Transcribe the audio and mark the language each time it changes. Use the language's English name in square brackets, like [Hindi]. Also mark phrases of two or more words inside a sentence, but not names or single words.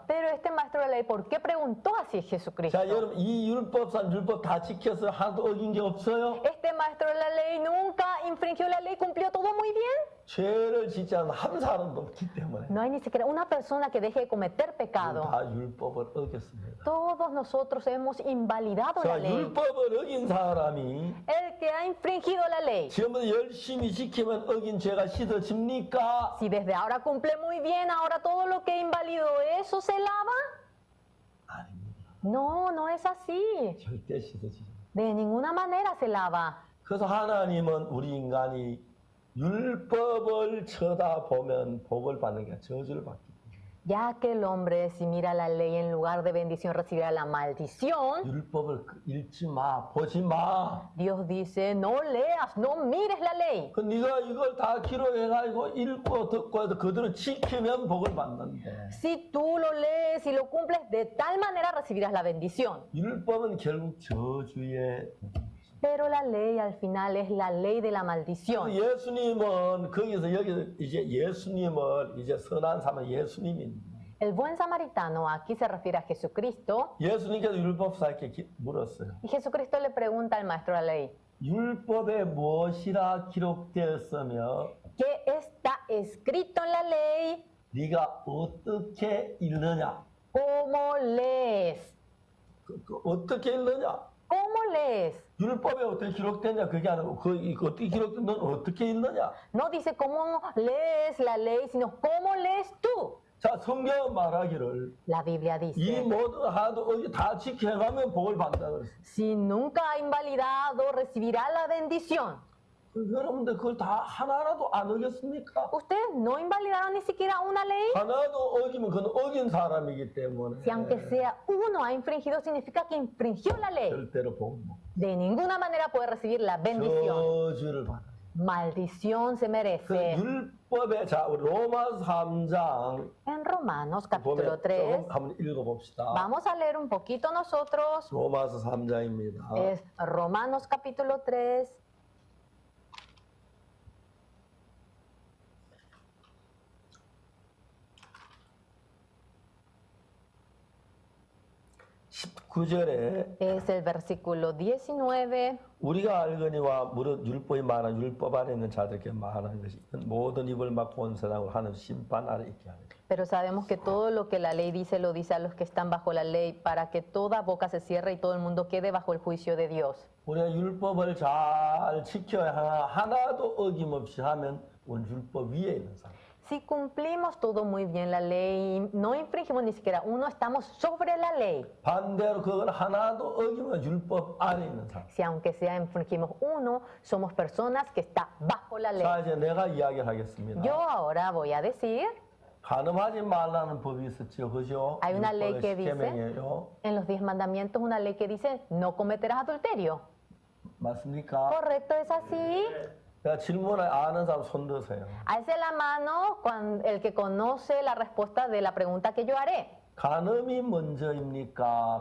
[Spanish] Pero este maestro de la ley, ¿por qué preguntó así Jesucristo? [Korean] 자, 여러분 이 율법 다 지켜서 하나도 어긴 게 없어요? [Spanish] Este maestro de la ley nunca infringió la ley, cumplió todo muy bien. [Korean] 죄를 짓지 않은 한 사람도 없기 때문에 [Spanish] No hay ni siquiera una persona que deje de cometer pecado. [Korean] 다 율법을 어겼습니다. [Spanish] Todos nosotros hemos invalidado la [Korean] 자, [Spanish] ley. [Korean] 율법을 어긴 사람이 [Spanish] El que ha infringido la ley, [Korean] 지금부터 열심히 지키면 어긴 죄가 씻어집니까? [Spanish] si desde ahora cumple muy bien, ahora todo lo que invalidó eso se lava. [Korean] 아닙니다. [Spanish] No, no es así. [Korean] 절대 씻어지지. [Spanish] De ninguna manera se lava. [Korean] 그래서 하나님은 우리 인간이 율법을 쳐다보면 복을 받는 게 아니라 저주를 받기 때문에 [Spanish] Ya que el hombre, si mira la ley en lugar de bendición, recibirá la maldición. [Korean] 율법을 읽지 마, 보지 마. [Spanish] Dios dice, no leas, no mires la ley. [Korean] 그 네가 이걸 다 기록해가지고 읽고 듣고 해서 그대로 지키면 복을 받는데 [Spanish] Si tú lo lees y lo cumples, de tal manera recibirás la bendición. [Korean] 율법은 결국 저주의 [Spanish] Pero la ley al final es la ley de la maldición. [Korean] 예수님은 거기서 여기 이제 예수님을 이제 선한 사람 예수님입니다. [Spanish] El buen samaritano aquí se refiere a Jesucristo. [Korean] 예수님께서 율법사에게 물었어요. [Spanish] Y Jesucristo le pregunta al maestro de la ley, [Korean] 율법에 무엇이라 기록되었으며 [Spanish] ¿qué está escrito en la ley? [Korean] 네가 어떻게 읽느냐? [Spanish] ¿Cómo lees? [Korean] 어떻게 읽느냐? [Spanish] ¿Cómo lees? [Korean] 율법에 어떻게 기록됐냐 그게 아니고 이거 어떻게 기록된 넌 어떻게 읽느냐? [Spanish] No dice cómo lees la ley, sino cómo lees tú. [Korean] 자 성경은 말하기를 [Spanish] La Biblia [Korean] 이 [Spanish] dice, [Korean] 모든 하도 다 지켜가면 복을 받는다 그랬어요. [Spanish] si nunca ha invalidado, recibirá la bendición. [Korean] 여러분들 그걸 다 하나라도 안 어겼습니까? [Spanish] Ustedes no invalidaron ni siquiera una ley. [Korean] 하나도 어기면 그건 어긴 사람이기 때문에 [Spanish] Si aunque sea uno ha infringido, significa que infringió la ley. [Korean] 절대로 복을 못 [Spanish] De ninguna manera puede recibir la bendición. [Korean] 저주를 받아. [Spanish] Maldición se [Korean] 그 [Spanish] merece. [Korean] 율법에 자 우리 로마서 3장 [Spanish] En Romanos [Korean] 보면 [Spanish] capítulo 3, [Korean] 조금 한번 읽어봅시다. [Spanish] vamos a leer un poquito nosotros. [Korean] 로마서 3장입니다. [Spanish] Es Romanos capítulo 3. [Korean] 구 19절에 [Spanish] Es el versículo 19. [Korean] 우리가 알거니와 무릇 율법이 많아 율법 안에 있는 자들에게 말하는 것이 모든 입을 막고 온 사람을 하는 심판 아래 있게 하는 것. [Spanish] Pero sabemos que todo lo que la ley dice lo dice a los que están bajo la ley, para que toda boca se cierre y todo el mundo quede bajo el juicio de Dios. [Korean] 우리가 율법을 잘 지켜야 하나도 어김없이 하면 원 율법 위에 있는 사람. [Spanish] Si cumplimos todo muy bien la ley, no infringimos ni siquiera uno, estamos sobre la ley. [Korean] 반대로 그걸 하나도 어기면 율법 안에 있는 사람. [Spanish] Si aunque sea infringimos uno, somos personas que están bajo la ley. [Korean] 자 이제 내가 이야기를 하겠습니다. [Spanish] Yo ahora voy a decir, [Korean] 간음하지 말라는 법이 있었죠, 그죠? [Spanish] Hay una ley [Korean] 율법의 [Spanish] que dice- [Korean] 십계명이에요. [Spanish] en los 10 mandamientos, una ley que dice, no cometerás adulterio. [Korean] 맞습니까? [Spanish] ¿Correcto es así? [Korean] 제가 질문을 아는 사람 손 드세요. [Spanish] Alce la mano el que conoce la respuesta de la pregunta que yo haré. [Korean] 간음이 먼저입니까?